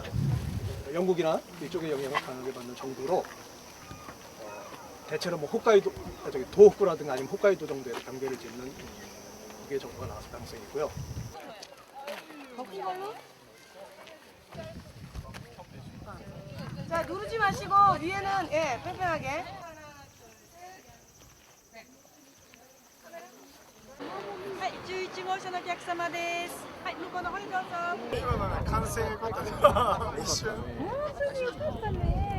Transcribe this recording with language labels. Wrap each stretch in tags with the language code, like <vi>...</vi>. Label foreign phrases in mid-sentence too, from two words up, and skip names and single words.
<ko>영국이나 이쪽의 영향을 강하게 받는 정도로 대체로 뭐 홋카이도, 도호쿠라든가 아니면 홋카이도 정도의 경계를 짓는 두 개 정도가 나왔을 가능성이 있고요. 자, 누르지 마시고 위에는 예, 팽팽하게.</ko> <ja>はい、11号車のお客様です。はい、向こうの方にどうぞ。完成よかったね。一瞬。それでよかったね。</ja>